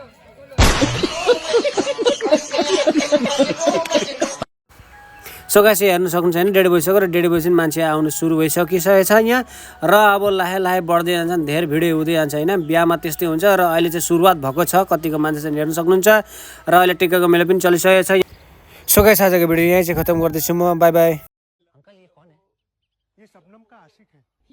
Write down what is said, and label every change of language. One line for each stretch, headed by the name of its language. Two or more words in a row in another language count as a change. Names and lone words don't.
English: so guys
Nepali: हेर्नु सक्नुहुन्छ होइन, डेढ भइसक्यो र डेढ भइसक्यो मान्छे आउनु सुरु भइसकिसकेको छ यहाँ र अब लाहे लाहे बढ्दै जान्छन्, धेरै भिडियो हुँदै जान्छ होइन। बिहामा त्यस्तै हुन्छ र अहिले चाहिँ सुरुवात भएको छ, कतिको मान्छे चाहिँ हेर्नु सक्नुहुन्छ र अहिले टिकाको मेला पनि चलिसकेको छ।
English: so guys
Nepali: आजको भिडियो यहीँ चाहिँ खत्म गर्दैछु म,
English: bye bye.
Hindi: अंकल ये कौन है? ये शबनम का आशिक है।